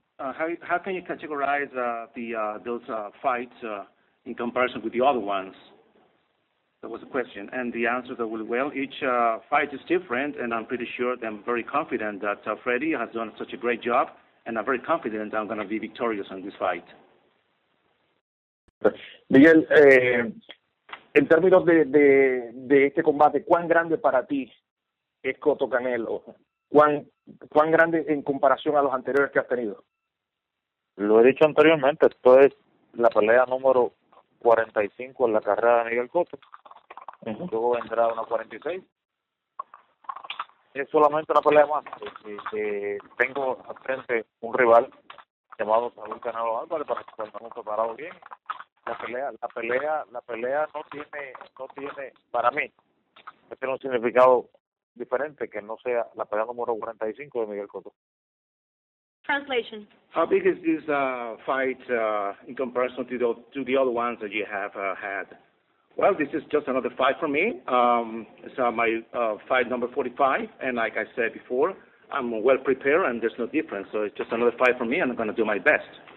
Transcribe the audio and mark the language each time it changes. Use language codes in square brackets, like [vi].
[en] How can you categorize those fights in comparison with the other ones? That was a question, and the answer that well, each fight is different, and I'm pretty sure that I'm very confident that Freddie has done such a great job, and I'm very confident I'm going to be victorious in this fight. [es] Miguel, en términos de este combate, ¿cuán grande para ti es Cotto Canelo? ¿Cuán grande en comparación a los anteriores que has tenido? Lo he dicho anteriormente, esto es la pelea número 45 en la carrera de Miguel Cotto. Luego vendrá una 46. Es solamente una pelea más. Tengo al frente un rival llamado Canelo Álvarez, para que estamos preparados bien. La pelea no tiene, para mí, tiene un significado diferente que no sea la pelea número 45 de Miguel Cotto. [en] Translation. How big is this fight in comparison to the other ones that you have had? Well, this is just another fight for me. It's my fight number 45, and like I said before, I'm well prepared and there's no difference. So it's just another fight for me, and I'm going to do my best.